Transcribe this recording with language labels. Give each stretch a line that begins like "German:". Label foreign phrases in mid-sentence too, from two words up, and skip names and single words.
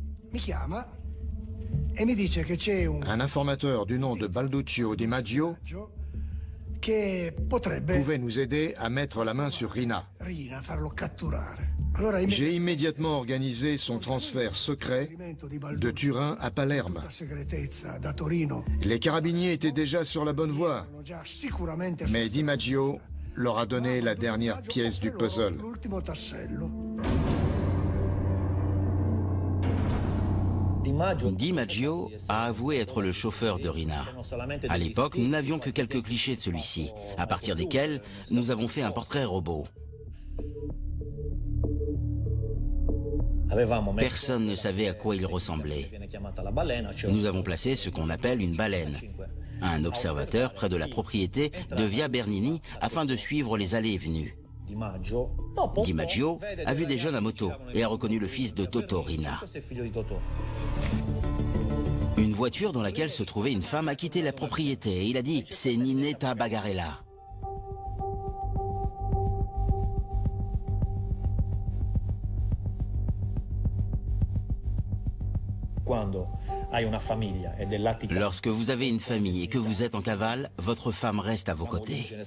French: Un informateur du nom de Balduccio Di Maggio pouvait nous aider à mettre la main sur Riina. J'ai immédiatement organisé son transfert secret de Turin à Palerme. Les carabiniers étaient déjà sur la bonne voie, mais Di Maggio leur a donné la dernière pièce du puzzle. Di Maggio a avoué être le chauffeur de Riina. À l'époque, nous n'avions que quelques clichés de celui-ci, à partir desquels nous avons fait un portrait robot. Personne ne savait à quoi il ressemblait. Nous avons placé ce qu'on appelle une baleine, un observateur près de la propriété de Via Bernini afin de suivre les allées et venues. Di Maggio a vu des jeunes à moto et a reconnu le fils de Toto Riina. Une voiture dans laquelle se trouvait une femme a quitté la propriété et il a dit « C'est Ninetta Bagarella ». Lorsque vous avez une famille et que vous êtes en cavale, votre femme reste à vos côtés.